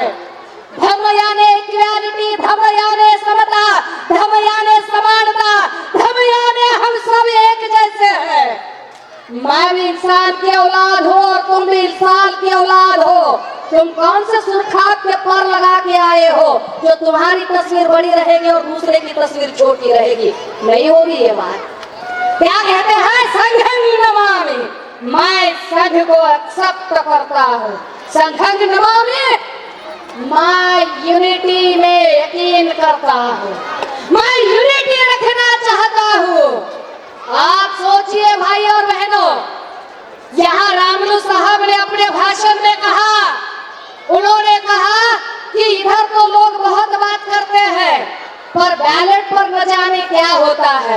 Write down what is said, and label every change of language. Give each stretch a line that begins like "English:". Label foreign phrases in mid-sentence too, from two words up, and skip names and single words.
Hindi: धम्म यानी इक्वालिटी, धम्म यानी समता, धम्म यानी समानता, धम्म यानी हम सब एक जैसे हैं। मैं भी इंसान की औलाद हो और तुम भी इंसान की औलाद हो। तुम कौन से सुरखात के पर लगा के आए हो जो तुम्हारी तस्वीर बड़ी रहेगी और दूसरे की तस्वीर छोटी रहेगी? नहीं होगी ये बात। क्या कहते हैं?
Pali: संघं नमामि,
Hindi: मैं संघ को एक्सेप्ट करता हूँ।
Pali: संघं नमामि,
Hindi: मैं यूनिटी में यकीन करता हूँ, मैं यूनिटी रखना चाहता हूँ। आप सोचिए भाई और बहनों, यहाँ रामलू साहब ने अपने भाषण में कहा, उन्होंने कहा कि इधर तो लोग बहुत बात करते हैं पर बैलेट पर न जाने क्या होता है।